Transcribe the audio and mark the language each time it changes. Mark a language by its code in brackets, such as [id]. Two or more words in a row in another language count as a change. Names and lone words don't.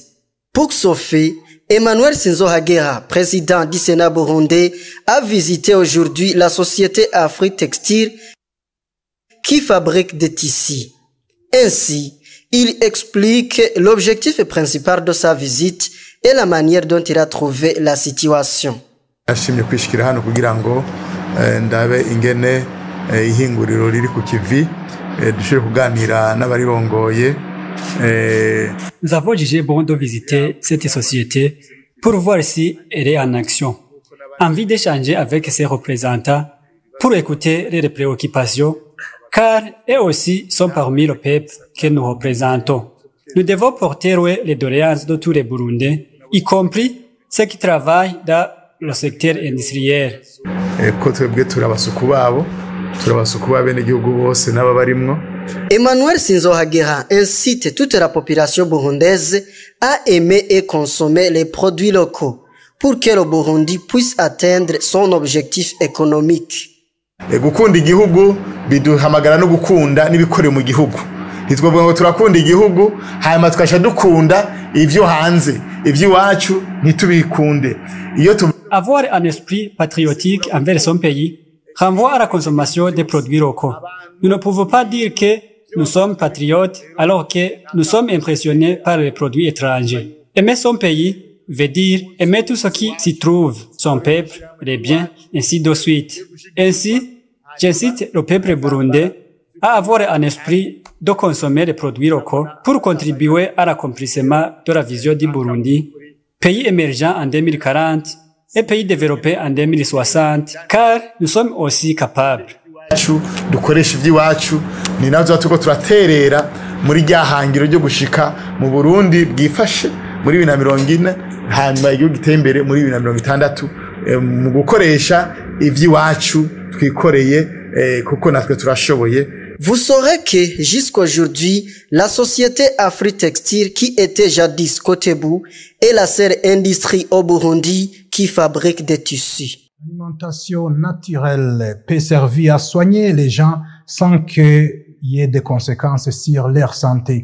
[fr] Pour Sophie, Emmanuel Sinzo Hagera, président du Sénat burundais, a visité aujourd'hui la société Afritextile qui fabrique des tissus. Ainsi, il explique l'objectif principal de sa visite et la manière dont il a trouvé la situation. [rn] Nashimye kwishikira hano kugira ngo ndabe ingene ihinguriro riri ku kivi dushobore kuganira n'abarirongoye. [fr] Nous avons jugé bon de visiter cette société pour voir si elle est en action. Envie d'échanger avec ses représentants pour écouter les préoccupations, car eux aussi sont parmi le peuple que nous représentons. Nous devons porter les doléances de tous les Burundais, y compris ceux qui travaillent dans le secteur industriel. Emmanuel Sinzo Hagera incite toute la population burundaise à aimer et consommer les produits locaux pour que le Burundi puisse atteindre son objectif économique. [rn] Gukunda igihugu biduhamagara no gukunda n'ibikore mu gihugu. Nitwovuga ngo turakunda igihugu hanyuma tukasha dukunda ivyo hanze, ivy'iwacu ntitubikunde. [fr] Avoir un esprit patriotique envers son pays renvoie à la consommation des produits locaux. Nous ne pouvons pas dire que nous sommes patriotes alors que nous sommes impressionnés par les produits étrangers. Aimer son pays veut dire aimer tout ce qui s'y trouve, son peuple, les biens, ainsi de suite. Ainsi, j'incite le peuple burundais à avoir un esprit de consommer les produits locaux pour contribuer à l'accomplissement de la vision du Burundi, pays émergent en 2040 et pays développé en 2060, car nous sommes aussi capables. [rn] Dukoresha ivy'iwacu ni nazo tuko turaterera muri rya hangiro ryo gushika mu Burundi bwifashe muri 2040 hanyuma igihugu giteye imbere muri 2060 mu gukoresha ivy'iwacu twikoreye kuko natwe turashoboye. [fr] Vous saurez que jusqu'aujourd'hui, la société Afritextile qui était jadis Kotebu est la seule industrie au Burundi qui fabrique des tissus. L'alimentation naturelle peut servir à soigner les gens sans qu'il y ait des conséquences sur leur santé.